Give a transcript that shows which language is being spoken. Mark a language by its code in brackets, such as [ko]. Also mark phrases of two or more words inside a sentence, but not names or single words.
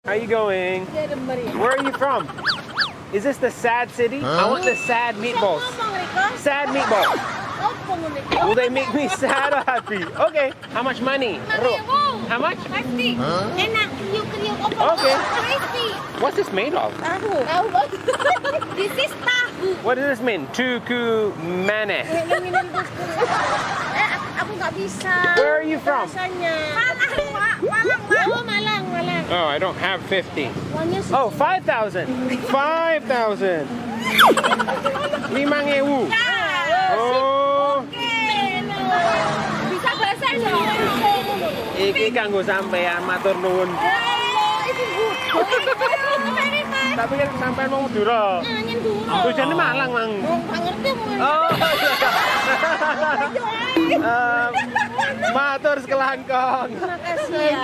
[en] How you going? Where are you from? Is this the sad city? I want the sad meatballs. Sad meatballs. Will they make me sad or happy? Okay. How much money? How much? [id] Enak, kriuk-kriuk. [en] Okay. Crispy. What's this made of? This is tahu. What does this mean? [jv] Tuku mane. [id] Aku nggak bisa. [en] Where are you from? [id] Rasanya. Malang. Oh, Malang. [en] Oh, I don't have 50. [id] Uangnya [en] Oh, 5,000. 5,000. 5,000. Oh. [id] Bisa bahasa Indonesia. [jv] Iki kanggo sampean matur nuwun. Tapi kan sampean mau Madura. [id] Tujuannya Malang, Mang. [jv] Nggak ngerti mau. [mad] Oh. Matur sekelangkong. [id] Makasih ya.